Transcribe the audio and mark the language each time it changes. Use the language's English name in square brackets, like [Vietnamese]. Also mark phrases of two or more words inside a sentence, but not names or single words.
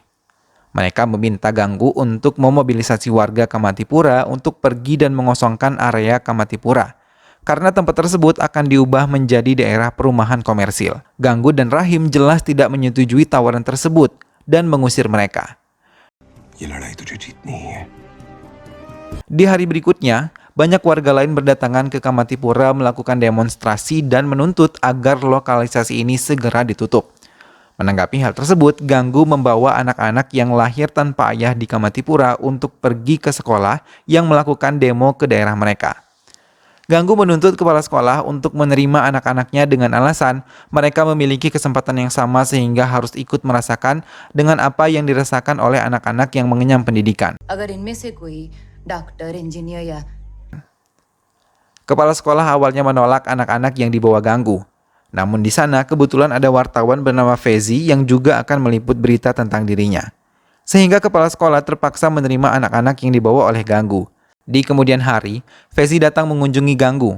[Indonesian] Mereka meminta Ganggu untuk memobilisasi warga Kamatipura untuk pergi dan mengosongkan area Kamatipura, karena tempat tersebut akan diubah menjadi daerah perumahan komersil. Ganggu dan Rahim jelas tidak menyetujui tawaran tersebut dan mengusir mereka. [Hindi] ये लड़ाई तुझे जीतनी ही है। [Indonesian] Di hari berikutnya, banyak warga lain berdatangan ke Kamatipura melakukan demonstrasi dan menuntut agar lokalisasi ini segera ditutup. Menanggapi hal tersebut, Ganggu membawa anak-anak yang lahir tanpa ayah di Kamatipura untuk pergi ke sekolah yang melakukan demo ke daerah mereka. Ganggu menuntut kepala sekolah untuk menerima anak-anaknya dengan alasan mereka memiliki kesempatan yang sama sehingga harus ikut merasakan dengan apa yang dirasakan oleh anak-anak yang mengenyam pendidikan. [Hindi] अगर इनमें से कोई डॉक्टर इंजीनियर या [Indonesian] Kepala sekolah awalnya menolak anak-anak yang dibawa Ganggu. Namun di sana kebetulan ada wartawan bernama Fezi yang juga akan meliput berita tentang dirinya. Sehingga kepala sekolah terpaksa menerima anak-anak yang dibawa oleh Ganggu. Di kemudian hari, Fezi datang mengunjungi Ganggu.